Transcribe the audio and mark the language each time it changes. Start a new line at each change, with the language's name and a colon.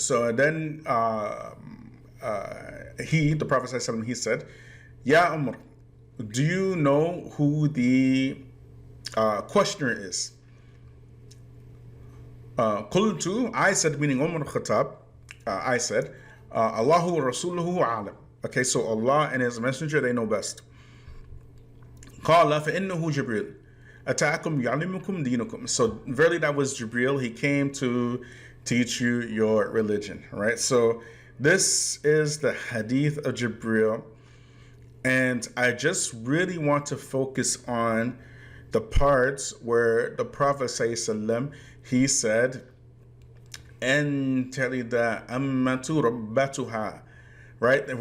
English: So then the Prophet ﷺ, he said, Ya Umar, do you know who the questioner is? Qultu, I said, meaning Umar Khattab, I said,
Arabic: Allahu wa Rasuluhu a'lam.
English: Okay, so Allah and His Messenger, they know best.
Arabic: Qala فَإِنَّهُ Jibril أَتَاكُمْ يَعْلِمُكُمْ دِينُكُمْ.
English: So verily that was Jibril. He came to teach you your religion, right? So this is the Hadeeth of Jibreel, and I just really want to focus on the parts where the Prophet ﷺ, he said,
Arabic: أَن تَلِدَ أَمَّةُ رَبَّتُهَا,
English: right?